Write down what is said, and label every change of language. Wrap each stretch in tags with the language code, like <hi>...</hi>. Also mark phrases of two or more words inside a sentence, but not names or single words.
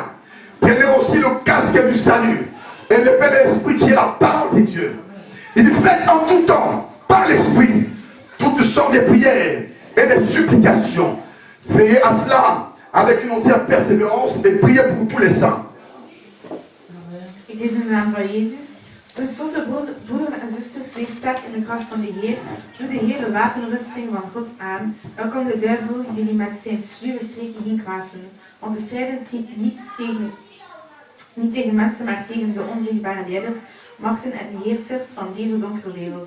<fr>Prenez aussi le casque du salut et l'épée de l'esprit qui est la parole de Dieu. Il dit, faites en tout temps, par l'esprit, toutes sortes de prières et de supplications. Veillez à cela avec une entière persévérance et priez pour tous les saints.</fr> <nl>Ik lees in de naam van Jezus. Tenslotte, broeders en zusters, wees sterk in de kracht van de Heer. Doe de hele wapenrusting van God aan. Dan kan de duivel jullie met zijn sluwe streken geen kwaad doen. Want we strijden niet tegen mensen, maar tegen de onzichtbare leiders, machten en heersers van deze donkere wereld.</nl>